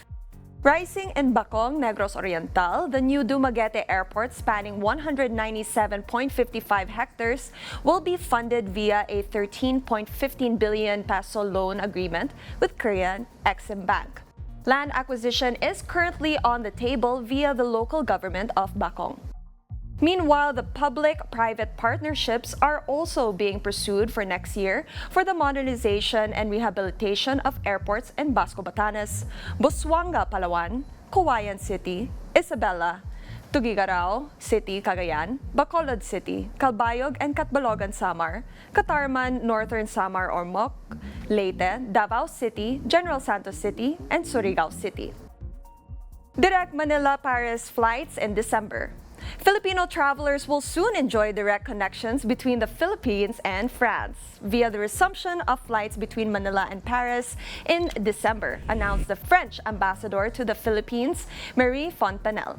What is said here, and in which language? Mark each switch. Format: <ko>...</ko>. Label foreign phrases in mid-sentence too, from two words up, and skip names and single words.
<en>Rising in Bacong, Negros Oriental, the new Dumaguete Airport spanning 197.55 hectares will be funded via a 13.15 billion peso loan agreement with Korean Exim Bank. Land acquisition is currently on the table via the local government of Bacong. Meanwhile, the public-private partnerships are also being pursued for next year for the modernization and rehabilitation of airports in Basco Batanes, Busuanga, Palawan, Cauayan City, Isabela, Tuguegarao City, Cagayan, Bacolod City, Calbayog and Catbalogan, Samar, Catarman, Northern Samar or MOC, Leyte, Davao City, General Santos City, and Surigao City. Direct Manila-Paris flights in December. Filipino travelers will soon enjoy direct connections between the Philippines and France via the resumption of flights between Manila and Paris in December, announced the French ambassador to the Philippines, Marie Fontanelle.</en>